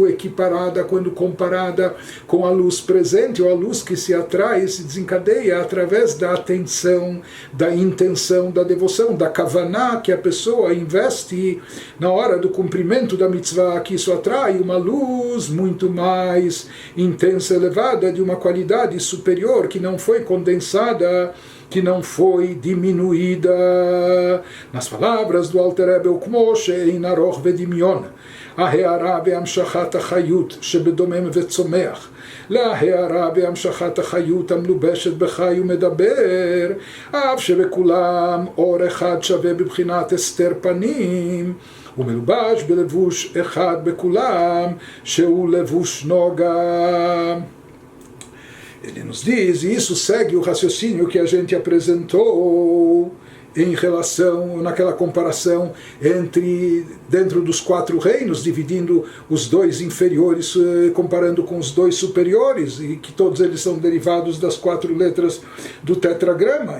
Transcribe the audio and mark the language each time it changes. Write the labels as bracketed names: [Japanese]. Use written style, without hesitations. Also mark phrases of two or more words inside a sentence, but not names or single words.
[Portuguese] equiparada, quando comparada com a luz presente, ou a luz que se atrai e se desencadeia através da atenção, da intenção, da devoção, da kavaná que a pessoa investe na hora do cumprimento da mitzvah, que isso atrai uma luz muito mais intensa, elevada, de uma qualidade superior, que não foi condensada, que não foi diminuída. [Hebrew] Nas palavras do Alter Rebbe, כמו שאין ארוך ודמיון, ההארה בהמשכת החיות שבדומם וצומח, להארה בהמשכת החיות המלובשת בחי ומדבר, אף שבכולם אור אחד שווה בבחינת הסתר פנים, ומלובש בלבוש אחד בכולם, שהוא לבוש נוגה. [Portuguese] Ele nos diz, e isso segue o raciocínio que a gente apresentou em relação, naquela comparação entre, dentro dos 4 reinos, dividindo os 2 inferiores, comparando com os 2 superiores, e que todos eles são derivados das 4 letras do tetragrama.